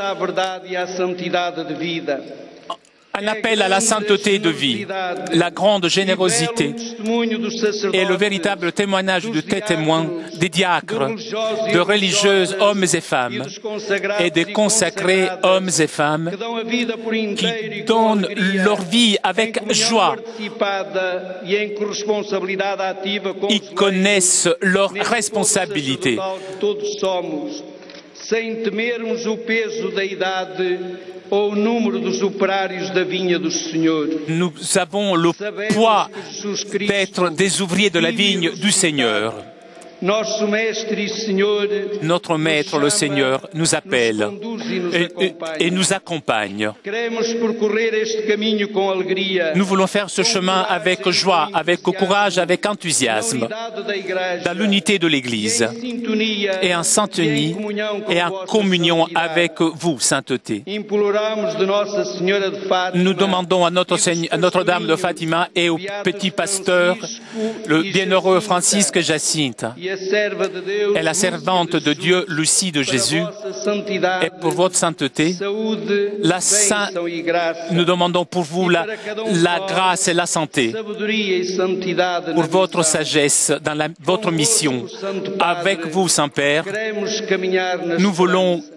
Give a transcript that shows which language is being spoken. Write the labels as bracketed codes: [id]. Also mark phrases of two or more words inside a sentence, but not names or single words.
[fr] un appel à la sainteté de vie, la grande générosité et le véritable témoignage de tes témoins, des diacres, de religieuses, hommes et femmes, et des consacrés hommes et femmes qui donnent leur vie avec joie. Ils connaissent leurs responsabilités. [pt] ou o número dos operários da vinha do Senhor. [fr] Nous avons le poids d'être des ouvriers de la vigne du Seigneur. [pt] Nosso mestre e Senhor, [fr] Notre Maître, le Seigneur, nous appelle et nous accompagne. [pt] queremos percorrer este caminho com alegria, [fr] Nous voulons faire ce chemin avec joie, avec courage, avec enthousiasme, [pt] unidade da Igreja, [fr] dans l'unité de l'Église [pt] sintonia [fr] et en syntonie et en communion avec vous, sainteté. [pt] Imploramos de Nossa Senhora de Fátima, [fr] Nous demandons à Notre-Dame de Fatima et au petit pasteur, le bienheureux Francisque Jacinthe, [pt] e a serva de Deus, [fr] et la servante de Dieu, Lucie de Jésus, [pt] vossa santidade, [fr] et pour votre sainteté, [pt] saúde, [fr] la [pt] bênção e graça, [fr] nous demandons pour vous la grâce et la santé, [pt] sabedoria e santidade na [fr] pour votre [pt] missão. [fr] sagesse dans votre mission. Avec vous, Saint-Père, [pt] Queremos caminhar na [fr] nous voulons [pt] esperança.